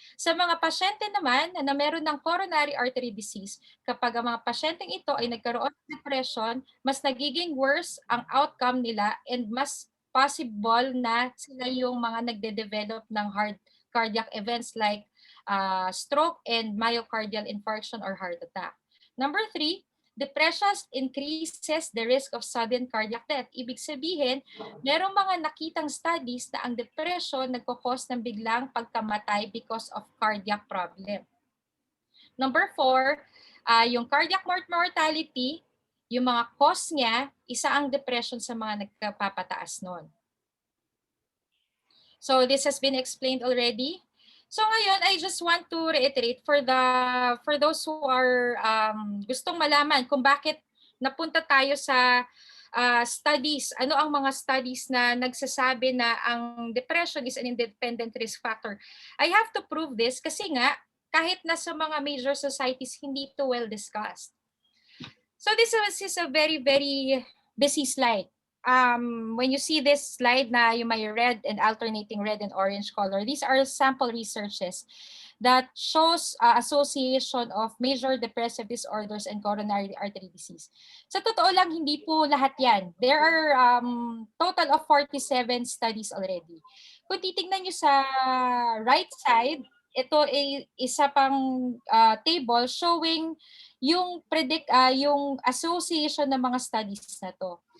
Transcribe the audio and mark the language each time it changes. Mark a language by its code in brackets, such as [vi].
[tl] Sa mga pasyente naman na meron ng coronary artery disease, kapag ang mga pasyenteng ito ay nagkaroon ng depression, mas nagiging worse ang outcome nila and mas possible na sila yung mga nagde-develop ng cardiac events like [en] stroke and myocardial infarction or heart attack. Number 3, depression increases the risk of sudden cardiac death. [tl] Ibig sabihin, merong mga nakitang studies na ang depression nagkakos ng biglang pagkamatay [en] because of cardiac problem. [tl] Number 4, yung cardiac mortality, yung mga cause niya, isa ang depression sa mga nagpapataas nun. [en] So this has been explained already. So ngayon, I just want to reiterate for those who are [tl] gustong malaman kung bakit napunta tayo sa studies. Ano ang mga studies na nagsasabi na ang depression is an independent risk factor? [en] I have to prove this [tl] kasi nga, kahit na sa mga major societies, hindi ito well discussed. [en] So this is a very, very busy slide. When you see this slide na yung may red and alternating red and orange color, these are sample researches that shows association of major depressive disorders and coronary artery disease. [tl] Sa totoo lang, hindi po lahat yan. [en] There are total of 47 studies already. [tl] Kung titignan nyo sa right side, ito ay isa pang table showing yung yung association ng mga studies na to.